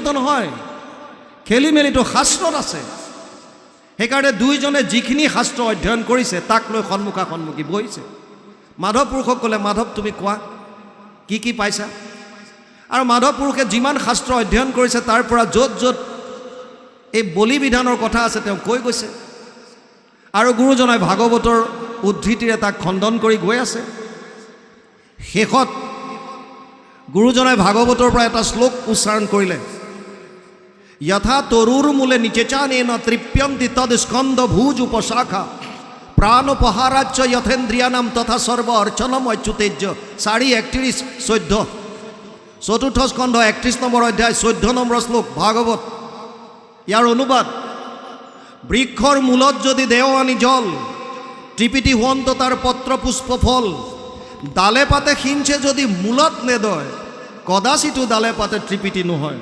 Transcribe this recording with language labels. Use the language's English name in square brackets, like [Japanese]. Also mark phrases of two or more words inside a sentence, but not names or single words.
[Assamese] নহয় খেলি মেলিটো শাস্ত্ৰত আছে সেইকাৰণে দুইজনে যিখিনি শাস্ত্ৰ অধ্যয়ন কৰিছে তাক লৈ সন্মুখা সন্মুখী বহিছে মাধৱ পুৰুষক ক'লে মাধৱ তুমি কোৱা কি পাইছা আৰু মাধৱ পুৰুষে যিমান শাস্ত্ৰ অধ্যয়ন কৰিছে তাৰ পৰা য'ত য'ত এই বলি বিধানৰ কথা আছে তেওঁ কৈ গৈছে আৰু গুৰুজনাই ভাগৱতৰ উদ্ধৃতিৰে তাক খণ্ডন কৰি গৈ আছে শেষত গুৰুজনাই ভাগৱতৰ পৰা এটা শ্লোক উচ্চাৰণ কৰিলে [Sanskrit] यथा तरुर्मूले निचेचानेन तृप्यन्ति तद स्कंद भुज उपशाखा प्राणोपहाराच्च यथेन्द्रियानाम तथा सर्व अर्चनम अच्युतेज्य 4:31-14 चतुर्थ स्कंद [Assamese] 31 নম্বৰ অধ্যায় 14 নম্বৰ শ্লোক ভাগৱত। ইয়াৰ অনুবাদ, বৃক্ষৰ মূলত যদি দেও আনি জল, ত্ৰিপিটি হুৱন্ত তাৰ পত্ৰ পুষ্প ফল, ডালে পাতে সিঞ্চে যদি মূলত নেদয়, কদাচিতো ডালে পাতে ত্ৰিপিটি নহয়।